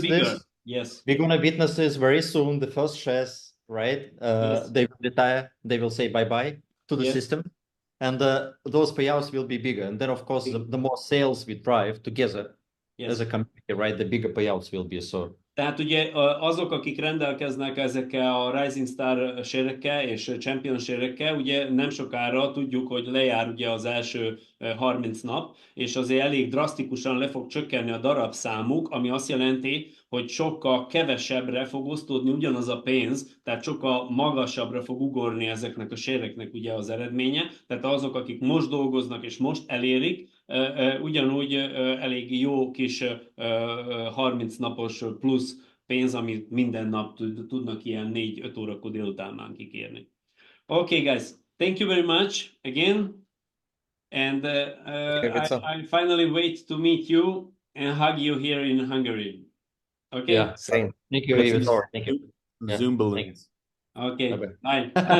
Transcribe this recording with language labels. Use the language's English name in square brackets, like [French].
[English] this. Yes, we're gonna witness this very soon. The first shares, right? Yes. They will retire. They will say bye to the system, and those payouts will be bigger. And then, of course, the more sales we drive together as a community, right? The bigger payouts will be. So. [Hungarian] Tehát ugye azok, akik rendelkeznek ezekkel a Rising Star sérekkel és Champion sérekkel, ugye nem sokára tudjuk, hogy lejár ugye az első 30 nap, és azért elég drasztikusan le fog csökkenni a darabszámuk, ami azt jelenti, hogy sokkal kevesebbre fog osztódni ugyanaz a pénz, tehát sokkal magasabbra fog ugorni ezeknek a séreknek ugye az eredménye. Tehát azok, akik most dolgoznak és most elérik, ugyanúgy elég jó kis 30 napos plusz pénz, amit minden nap tudnak ilyen 4-5 órakor délután már kikérni. [English] Okay, guys, thank you very much again, and I finally wait to meet you and hug you here in Hungary. Okay. Yeah, same. Thank you, Ivica. Thank you. Zoom balloons. Okay. Bye.